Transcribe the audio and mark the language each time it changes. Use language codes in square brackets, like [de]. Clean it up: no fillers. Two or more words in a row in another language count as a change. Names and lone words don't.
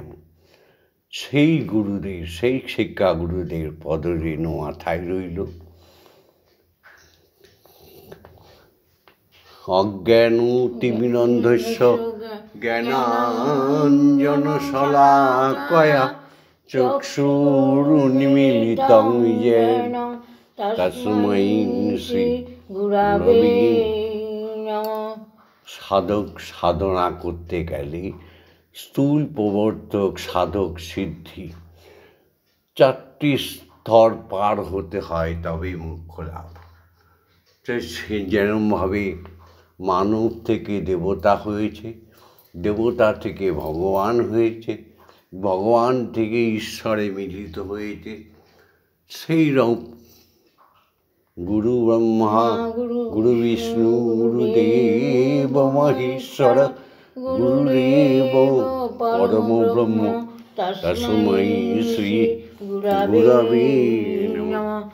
[bn] সেই গুরুদের, সেই শিক্ষা গুরুদের পদরেণু মাথায় রইল। [sa] অজ্ঞানতিমিরন্ধস্য জ্ঞানাঞ্জনশলাকয়া চক্ষুরুন্মীলিতং येन তস্मै শ্রী গুরবে নমঃ। [bn] সাধক সাধনা করতে গেলে স্থূল প্রবর্তক, সাধক, সিদ্ধি, 4টি স্তর পার হতে হয়, তবে মোক্ষ লাভ। সে যেরমভাবে মানব থেকে দেবতা হয়েছে, দেবতা থেকে ভগবান হয়েছে, ভগবান থেকে ঈশ্বরে মিলিত হয়েছে, সেই রকম [sa] গুরু ব্রহ্মা গুরু বিষ্ণু গুরুদেব মহেশ্বর গুরুদেব পরম ব্রহ্ম তস্मै শ্রী গুরবে নমঃ।